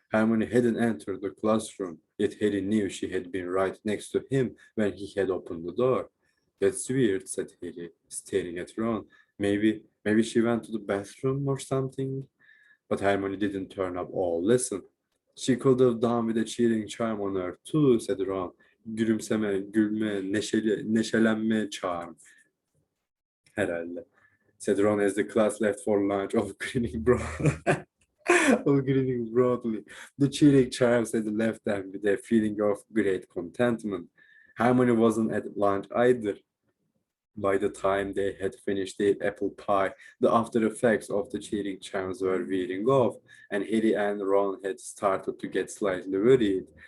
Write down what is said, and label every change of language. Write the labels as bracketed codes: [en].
[en] Hermione hadn't entered the classroom, yet Harry knew she had been right next to him when he had opened the door. That's weird, said Harry, staring at Ron. Maybe she went to the bathroom or something. But Hermione didn't turn up. Oh, listen. She could have done with a cheating charm on her too, said Ron. [tr] Gülümseme, gülme, neşelenme charm. Herhalde. [en] Said Ron as the class left for lunch, all grinning broadly. The cheating charms had left them with a feeling of great contentment. Hermione wasn't at lunch either. By the time they had finished their apple pie, the after effects of the cheating charms were wearing off, and Harry and Ron had started to get slightly worried.